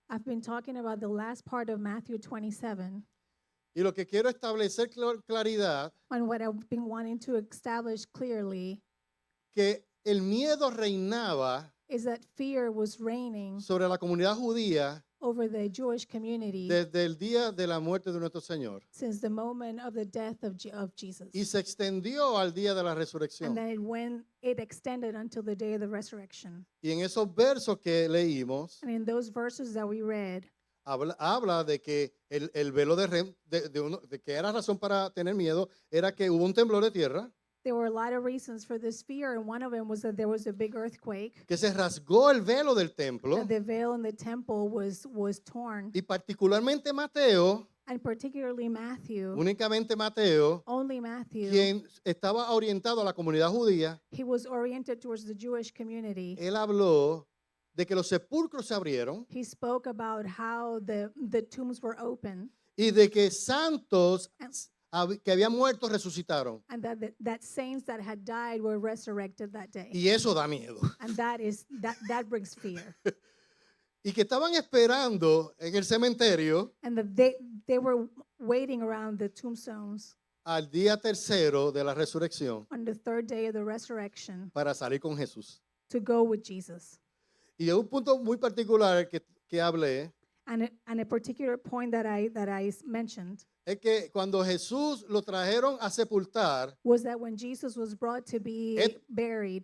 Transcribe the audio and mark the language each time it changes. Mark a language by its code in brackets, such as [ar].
[en] I've been talking about the last part of Matthew 27. [es] Y lo que quiero establecer claridad, [en] And what I've been wanting to establish clearly [es] que el miedo reinaba [en] is that fear was reigning [es] sobre la comunidad judía [en] over the Jewish community [es] desde el día de la muerte de nuestro Señor. [en] since the moment of the death of Jesus. [es] Y se extendió al día de la [en] And [es] resurrección. [en] then it extended until the day of the resurrection. [es] Y en esos versos que leímos, [en] And in those verses that we read, [es] habla de que el velo de que era razón para tener miedo era que hubo un temblor de tierra, [en] there were a lot of reasons for this fear, and one of them was that there was a big earthquake. [es] que se rasgó el velo del templo, [en] The veil in the temple was torn. [es] y particularmente Mateo, [en] And particularly Matthew, [es] únicamente Mateo, [en] only Matthew, [es] quien estaba orientado a la comunidad judía, [en] he was oriented towards the Jewish community. [es] él habló de que los sepulcros se abrieron [en] He spoke about how the tombs were open [es] y de que santos que habían muerto resucitaron. [en] and that saints that had died were resurrected that day. [es] Y eso da miedo. [en] And that brings fear. [es] Y que estaban esperando en el cementerio [en] And they were waiting around the tombstones [es] al día tercero de la resurrección [en] on the third day of the resurrection [es] para salir con Jesús. [en] to go with Jesus. [es] Y de un punto muy particular que hablé [en] And a particular point that I mentioned [es] es que cuando Jesús lo trajeron a sepultar, [en] was that when Jesus was brought to be buried,